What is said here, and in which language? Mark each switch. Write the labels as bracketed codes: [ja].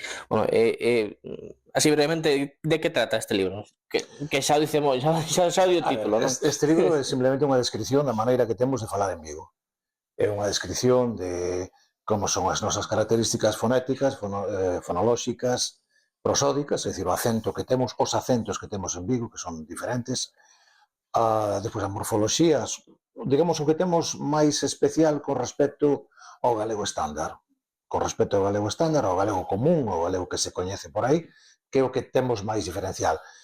[es] Bueno, así brevemente, de que trata este libro? [gl] Que xa dicemos, xa di o título, non? Este libro é simplemente unha descripción da maneira que temos de falar en Vigo. É unha descripción de como son as nosas características fonéticas, fonolóxicas, prosódicas, é dicir, o acento que temos, os acentos que temos en Vigo, que son diferentes, despois a morfoloxía, digamos, o que temos máis especial con respecto ao galego estándar, con respecto ao galego estándar, ao galego común, ao galego que se coñece por aí, que é o que temos máis diferencial.